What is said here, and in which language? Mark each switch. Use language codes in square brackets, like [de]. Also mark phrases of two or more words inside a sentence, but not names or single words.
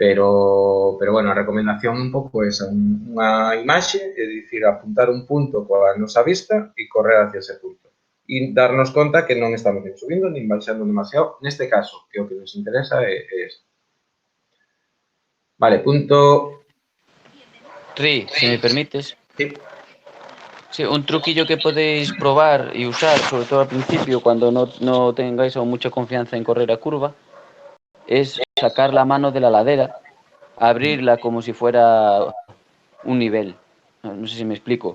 [es] Pero bueno, [gl] a recomendación un pouco esa, unha imaxe, é dicir, apuntar un punto coa nosa vista e correr hacia ese punto. E darnos conta que non estamos nin subindo nin baixando demasiado, neste caso, que o que nos interesa é este. Vale, punto... Ri, se me permites. [es] Sí. Sí, un truquillo que podéis probar y usar, sobre todo al principio, cuando no tengáis aún mucha confianza en correr a curva, es sacar la mano de la ladera, abrirla como si fuera un nivel. No sé si me explico.